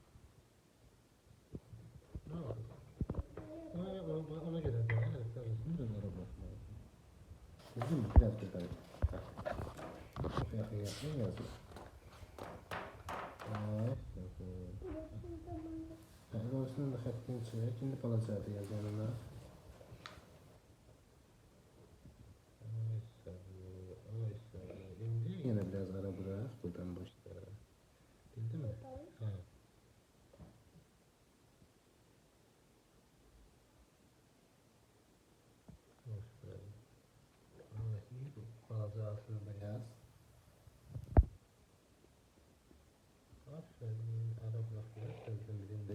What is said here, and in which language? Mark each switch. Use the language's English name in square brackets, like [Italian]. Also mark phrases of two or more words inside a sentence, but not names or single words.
[Turkish] Ona göre de. Evet, tabii. Biraz ara bırakma. Bildin mi? Biraz yukarı. Çok yakın yazıyor. Ay, yani orasının da [Azerbaijani] xəttin çək. İndi balacadır yaz yanına. İndi. [Turkish] Yine biraz ara bırak. Buradan başla. Bildin mi? Ha. Evet, iyi bu. [Azerbaijani] Balaca aslında Yaz. [Turkish] Aferin. Ara bırakıyor. Sözün birinde